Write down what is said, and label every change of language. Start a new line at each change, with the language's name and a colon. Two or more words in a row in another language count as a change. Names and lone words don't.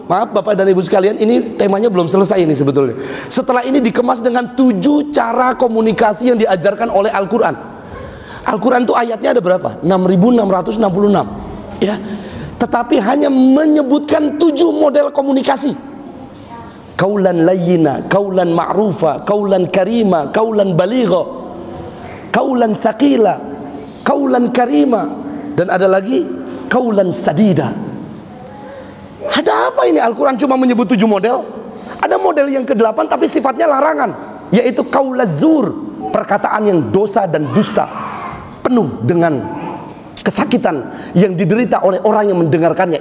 Indonesian: Maaf Bapak dan Ibu sekalian, ini temanya belum selesai ini sebetulnya. Setelah ini dikemas dengan 7 cara komunikasi yang diajarkan oleh Al-Quran. Al-Quran itu ayatnya ada berapa? 6.666 ya. Tetapi hanya menyebutkan 7 model komunikasi.
Arabic: قولا لينا، قولا معروفا، قولا كريما، قولا بليغا، قولا ثقيلا، قولا كريما,
Indonesian: dan ada lagi
Arabic: قولا سديدا.
Indonesian: Ada apa ini? Al-Quran cuma menyebut 7 model. Ada model yang ke-8 tapi sifatnya larangan, yaitu kaulazur, perkataan yang dosa dan dusta, penuh dengan kesakitan yang diderita oleh orang yang mendengarkannya.